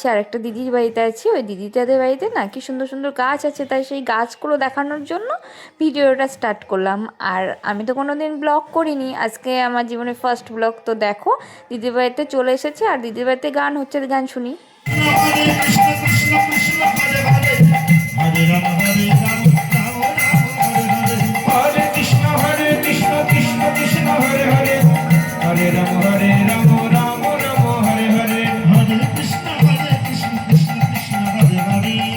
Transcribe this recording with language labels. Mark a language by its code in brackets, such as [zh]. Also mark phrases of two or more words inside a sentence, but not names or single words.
[bn] আর একটা দিদির বাড়িতে আছি, ওই দিদিটাদের বাড়িতে না কি সুন্দর সুন্দর গাছ আছে, তাই সেই গাছগুলো দেখানোর জন্য ভিডিওটা স্টার্ট করলাম। আর আমি তো কোনো দিন ব্লগ করিনি, আজকে আমার জীবনের ফার্স্ট ব্লগ। তো দেখো দিদির বাড়িতে চলে এসেছে, আর দিদির বাড়িতে গান হচ্ছে, গান শুনি। [sa] হরে কৃষ্ণ কৃষ্ণ কৃষ্ণ হরে হরে হরে রাম রাম রাম হরে হরে হরে কৃষ্ণ কৃষ্ণ কৃষ্ণ হরে হরে হরে রাম রাম রাম হরে হরে হরে কৃষ্ণ কৃষ্ণ কৃষ্ণ হরে হরে